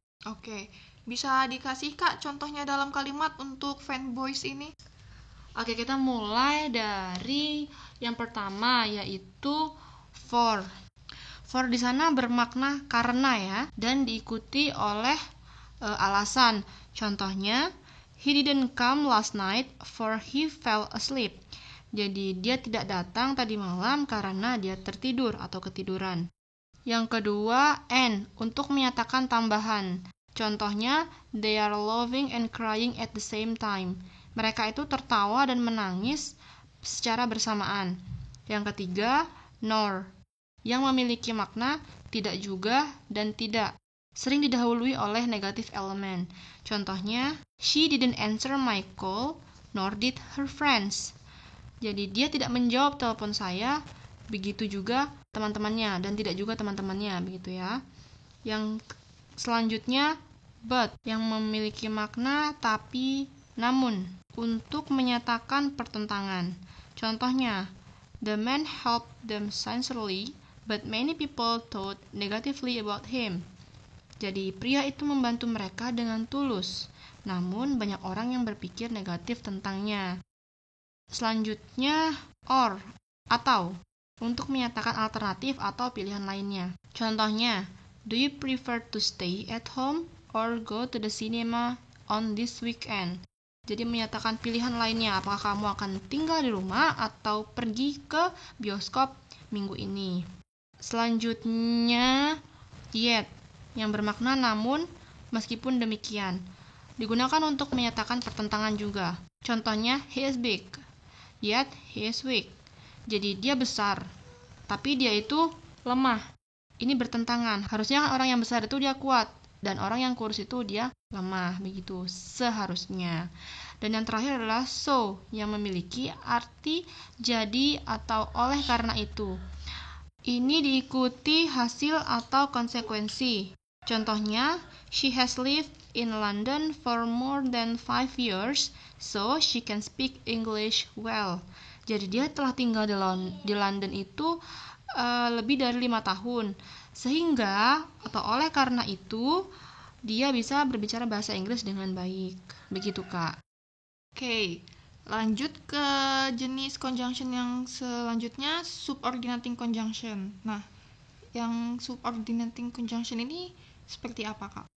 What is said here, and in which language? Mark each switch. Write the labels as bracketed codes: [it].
[id] Oke, bisa dikasih Kak contohnya dalam kalimat untuk fanboys ini? Oke, kita mulai dari yang pertama yaitu for. For di sana bermakna karena ya, dan diikuti oleh alasan. Contohnya, [en] he didn't come last night for he fell asleep. [id] Jadi dia tidak datang tadi malam karena dia tertidur atau ketiduran. Yang kedua, and, untuk menyatakan tambahan. Contohnya, [en] they are laughing and crying at the same time. [id] Mereka itu tertawa dan menangis secara bersamaan. Yang ketiga, nor, yang memiliki makna tidak juga dan tidak. Sering didahului oleh negative element. Contohnya, [en] she didn't answer my call, nor did her friends. [id] Jadi dia tidak menjawab telepon saya, begitu juga teman-temannya, dan tidak juga teman-temannya, begitu ya. Yang selanjutnya, but, yang memiliki makna tapi, namun, untuk menyatakan pertentangan. Contohnya, [en] the man helped them sincerely, but many people thought negatively about him. [id] Jadi, pria itu membantu mereka dengan tulus, namun banyak orang yang berpikir negatif tentangnya. Selanjutnya, or, atau, untuk menyatakan alternatif atau pilihan lainnya. Contohnya, [en] do you prefer to stay at home or go to the cinema on this weekend? [id] Jadi menyatakan pilihan lainnya, apakah kamu akan tinggal di rumah atau pergi ke bioskop minggu ini. Selanjutnya, yet, yang bermakna namun, meskipun demikian. Digunakan untuk menyatakan pertentangan juga. Contohnya, [en] he is big, yet he is weak. [id] Jadi dia besar, tapi dia itu lemah. Ini bertentangan. Harusnya orang yang besar itu dia kuat, dan orang yang kurus itu dia lemah, begitu seharusnya. Dan yang terakhir adalah so, yang memiliki arti jadi atau oleh karena itu. Ini diikuti hasil atau konsekuensi. Contohnya, [en] she has lived in London for more than 5 years, so she can speak English well. [id] Jadi dia telah tinggal di London itu lebih dari 5 tahun. Sehingga, atau oleh karena itu, dia bisa berbicara bahasa Inggris dengan baik. Begitu, Kak. Oke, lanjut ke jenis conjunction yang selanjutnya, subordinating conjunction. Nah, yang subordinating conjunction ini seperti apa, Kak?